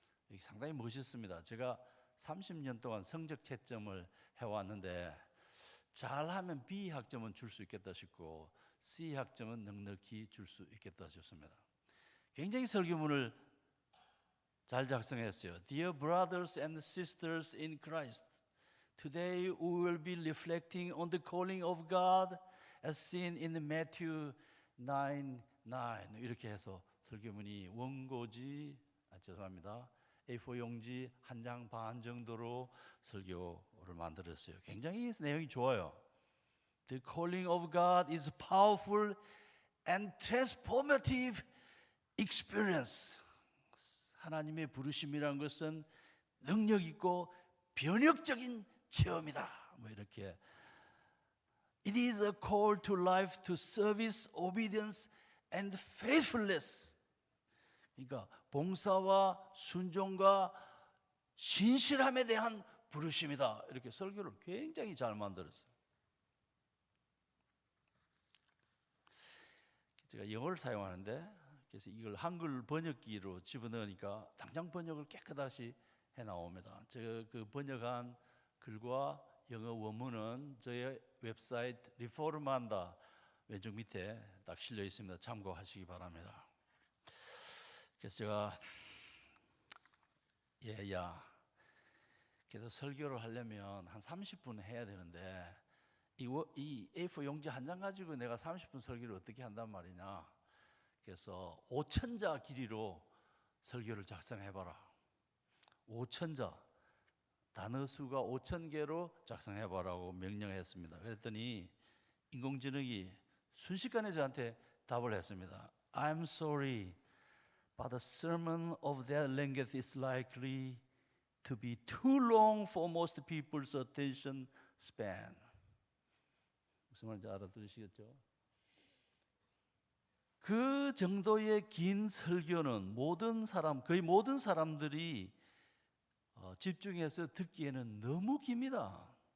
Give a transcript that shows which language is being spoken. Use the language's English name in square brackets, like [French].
[Korean] 이게 상당히 멋있습니다. 제가 30년 동안 성적 채점을 해왔는데 잘하면 B 학점은 줄 수 있겠다 싶고 C 학점은 넉넉히 줄 수 있겠다 싶습니다. 굉장히 설교문을 잘 작성했어요. [English] Dear brothers and sisters in Christ, today we will be reflecting on the calling of God as seen in Matthew 9:9. [Korean] 이렇게 해서 설교문이 원고지, 죄송합니다. A4 용지 한 장 반 정도로 설교를 만들었어요. 굉장히 내용이 좋아요. [English] The calling of God is powerful and transformative experience. [Korean] 하나님의 부르심이란 것은 능력 있고 변혁적인 체험이다. 뭐 이렇게. [English] It is a call to life, to service, obedience, and faithfulness. [Korean] 그러니까 봉사와 순종과 신실함에 대한 부르심이다. 이렇게 설교를 굉장히 잘 만들었어요. 제가 영어를 사용하는데 그래서 이걸 한글 번역기로 집어넣으니까 당장 번역을 깨끗이 해 나옵니다. 제가 그 번역한 글과 영어 원문은 저의 웹사이트 리포르만다 왼쪽 밑에 딱 실려 있습니다. 참고하시기 바랍니다. 그래서 제가 그래서 설교를 하려면 한 30분 해야 되는데 이 A4 용지 한 장 가지고 내가 30분 설교를 어떻게 한단 말이냐. 그래서 5,000자 길이로 설교를 작성해봐라. 5,000자 단어 수가 5,000개로 작성해봐라고 명령했습니다. 그랬더니 인공지능이 순식간에 저한테 답을 했습니다. [English] I'm sorry, but the sermon of that length is likely to be too long for most people's attention span. [Korean] 무슨 말인지 알아들으시겠죠? 그 정도의 긴 설교는 거의 모든 사람들이 집중해서 듣기에는 너무 깁니다.